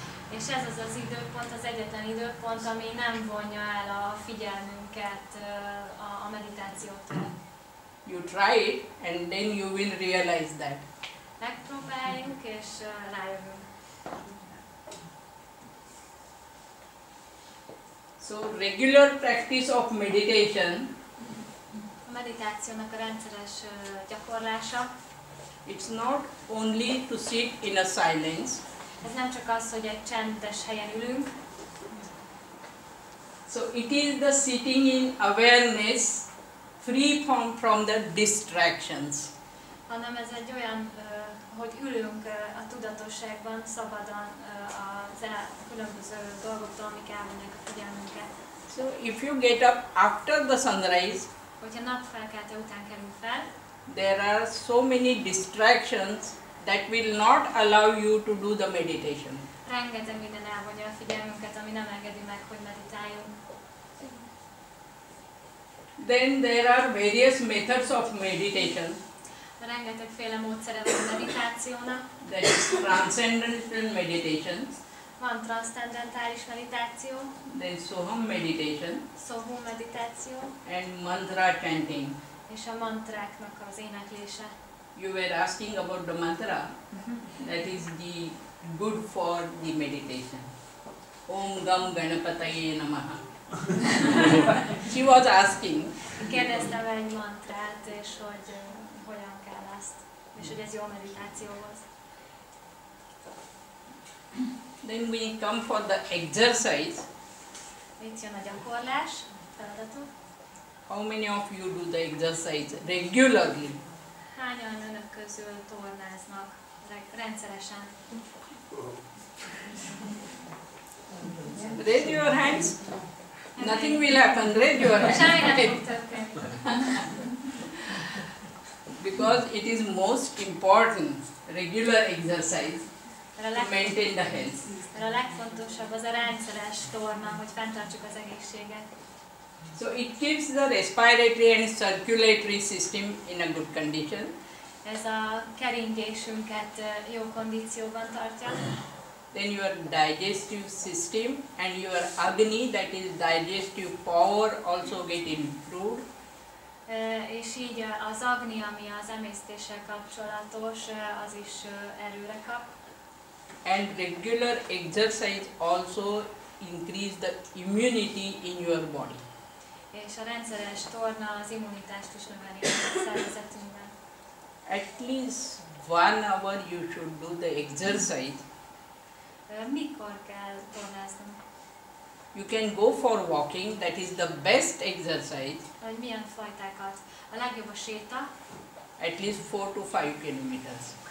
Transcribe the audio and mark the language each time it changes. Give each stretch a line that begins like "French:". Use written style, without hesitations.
Hungarian: És ez az az időpont, az egyetlen időpont, ami nem vonja el a figyelmünket a meditációtól.
English: You try it and then you will realize that.
Hungarian: Megpróbáljunk és rájövünk.
English: So regular practice of meditation,
Hungarian: A meditációnak a rendszeres gyakorlása,
English: it's not only to sit in a silence.
Hungarian: ez nem csak az, hogy egy csendes helyen ülünk,
English: So it is the sitting in awareness, free from the distractions.
Hungarian: hanem ez egy olyan, hogy ülünk a tudatosságban, szabadon a különböző dolgoktól, amik elvonják a figyelmünket.
English: So if you get up after the sunrise,
Hungarian: Hogyha napfelkelte után kerül fel,
English: there are so many distractions that will not allow you to do the meditation.
Hungarian: rengeteg minden elvonja a figyelmünket, ami nem engedi meg, hogy meditáljunk.
English: Then there are various methods of meditation.
Hungarian: Rengetegféle módszere van a meditációnak.
English: That is transcendental meditation,
Hungarian: Van transzcendentális meditáció,
English: then Soham meditation,
Hungarian: szóhú meditáció,
English: and mantra chanting.
Hungarian: és a mantráknak az éneklése.
English: You were asking about the mantra. That is the good for the meditation.
Sanskrit: Om Gam Ganapataye Namaha.
English: She was asking.
Hungarian: Kérdeztem egy mantrát, és hogy hogyan kell azt, és hogy ez jó meditációhoz.
English: Then we come for the exercise.
Hungarian: Itt jön a gyakorlás, feladatok.
English: How many of you do the exercise regularly?
Hungarian: Hányan önök közül tornáznak rendszeresen?
English: Raise your hands. Nothing will happen. Raise your
Hungarian: Semmi nem
English: hands.
Hungarian: fog történni.
English: Because it is most important, regular exercise,
Hungarian: Mert
English: to maintain the health.
Hungarian: a legfontosabb az a rendszeres torna, hogy fenntartsuk az egészséget.
English: So it keeps the respiratory and circulatory system in a good condition.
Hungarian: Ez a keringésünket jó kondícióban tartja.
English: Then your digestive system and your agni, that is digestive power, also get improved.
Hungarian: És így az agni, ami az emésztéssel kapcsolatos, az is erőre kap.
English: And regular exercise also increase the immunity in your body.
Hungarian: És a rendszeres torna az immunitást is növeli a szervezetünkben.
English: At least 1 hour you should do the exercise.
Hungarian: Mikor kell tornáznunk?
English: You can go for walking, that is the best exercise,
Hungarian: Vagy milyen fajtákat? A legjobb a séta,
English: at least 4 to 5 kilometers.